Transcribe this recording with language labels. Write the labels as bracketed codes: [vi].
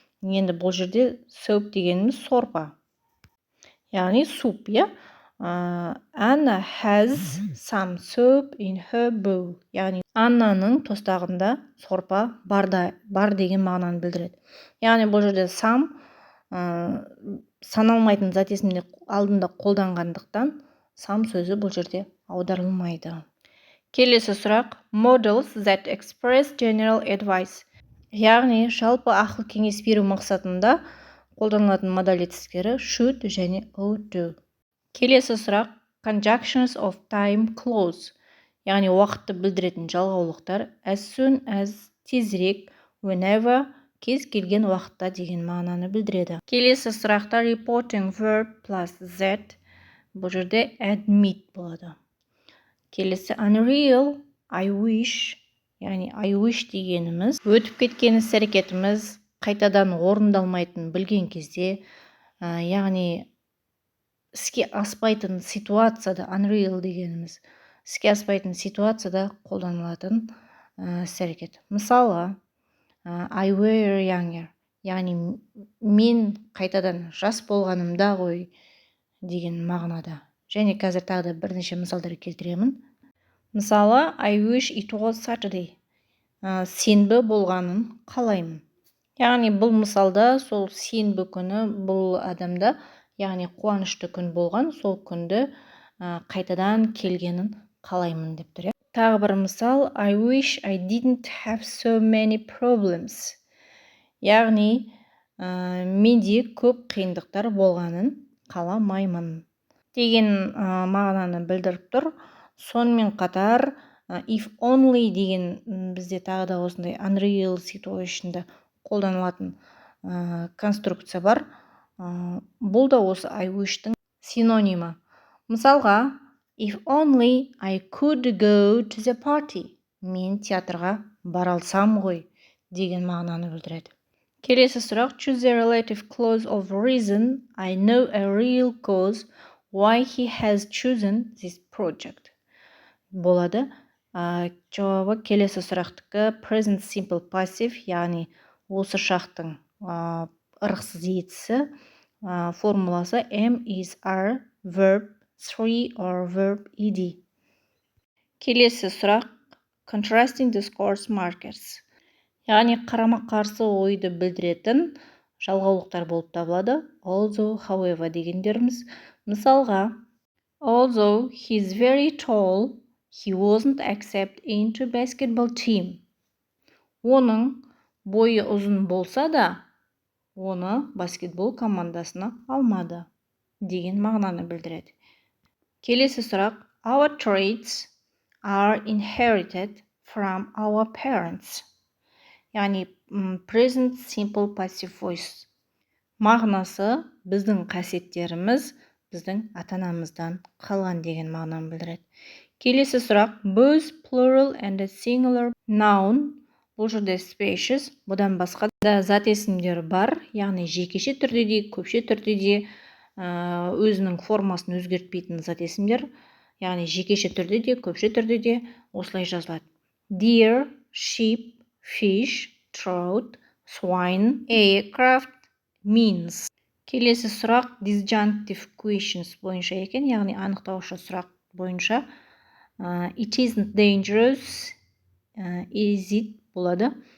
[kk] Енді бұл жерде soup дегеніміз сорпа. Яғни суп, [en] Anna has some soup in her bowl. [kk] Яғни Аннаның тостағында сорпа бар деген мағынаны білдіреді. Яғни бұл жерде some саналмайтын зат есімде алдында қолданғандықтан some сөзі бұл жерде аударылмайды. Келесі сұрақ. [en] Models that express general advice. [kk] Яғни жалпы ақыл кеңес беру мақсатында қолданылатын модаль етістіктері should және ought to. Келесі сұрақ. [en] Conjunctions of time clause. [kk] Яғни уақытты білдіретін жалғаулықтар as soon as, тезірек, whenever, кез келген уақытта деген мағынаны білдіреді. Келесі сұрақта [en] reporting verb plus that. [kk] Бұл жерде admit болады. Келесі [en] unreal, I wish. [kk] Яғни I wish дегеніміз өтіп кеткен іс-әрекетіміз қайтадан орындалмайтын білген кезде, яғни іске аспайтын ситуацияда unreal дегеніміз іске аспайтын ситуацияда қолданылатын іс-әрекет. Мысалы, [en] I were younger, [kk] яғни мен қайтадан жас болғанымда ғой деген мағынада. Және қазір тағы да бірнеше мысалдар келтіремін. Мысалы, [en] I wish it was Saturday. [kk] Сенбі болғанын қалаймын. Яғни бұл мысалда сол сенбі күні бұл адамда, яғни қуанышты күн болған, сол күнді қайтадан келгенін қалаймын деп тұр. Тағы бір мысал, [en] I wish I didn't have so many problems. [kk] Яғни менде көп қиындықтар болғанын қаламаймын деген мағынаны білдіріп тұр. Сонымен қатар if only деген бізде тағы да осындай unreal situation'да қолданылатын конструкция бар. Бұл да осы I wish'тің синонимі. Мысалға, [en] if only I could go to the party. [kk] Мен театрға бара алсам ғой деген мағынаны білдіреді. Келесі сұрақ. [en] Choose the relative clause of reason. I know a real cause why he has chosen this project. [kk] Болады. Жауабы келесі сұрақтікі present simple passive, яғни осы шақтың ырықсыз етісі формуласы am, is, are, verb 3 or verb ed. Келесі сұрақ. [en] Contrasting discourse markers. [kk] Яғни қарама-қарсы ойды білдіретін жалғаулықтар болып табылады. [en] Although, however дегендеріміз. [kk] Мысалға, [en] although he's very tall, he wasn't accepted into basketball team. [kk] Оның бойы ұзын болса да, оны баскетбол командасына алмады деген мағынаны білдіреді. Келесі сұрақ. [en] Our traits are inherited from our parents. [kk] Яғни [en] present simple passive voice. [kk] Мағынасы біздің қасиеттеріміз біздің ата-анамыздан қалған деген мағынаны білдіреді. Келесі сұрақ. [en] Both plural and singular noun. [kk] Бұл жерде spacious, бұдан басқа да зат есімдер бар, яғни жекеше түрде де, көпше түрде де өзінің формасын өзгертпейтін зат есімдер, яғни жекеше түрде де, көпше түрде де осылай жазылады. [en] Deer, sheep, fish, trout, swine, aircraft, means. [kk] Келесі сұрақ disjunctive questions бойынша екен, яғни анықтаушы сұрақ бойынша. [en] It isn't dangerous, is it [kk] болады.